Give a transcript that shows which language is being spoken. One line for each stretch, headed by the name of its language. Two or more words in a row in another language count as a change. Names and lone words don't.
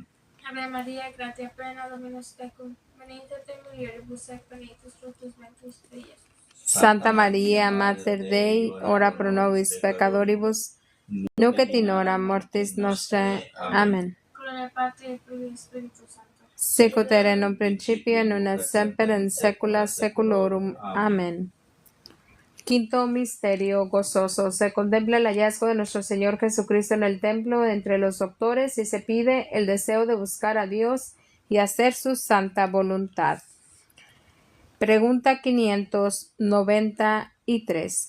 Latin: Ave María, gratia plena Dominus tecum, benedicta tu mulieribus et benedictus fructus ventris tui, Iesus. Santa María, Mater Dei, ora pro nobis peccatoribus, nunc et in hora mortis nostre. Amen.
Spanish: Gloria al Padre, al Figlio y al Espíritu Santo.
Latin: Sicut erat in principio, nun et semper, in saecula saeculorum.
Spanish: Amén. Quinto misterio gozoso. Se contempla el hallazgo de nuestro Señor Jesucristo en el templo entre los doctores y se pide el deseo de buscar a Dios y hacer su santa voluntad. Pregunta 593.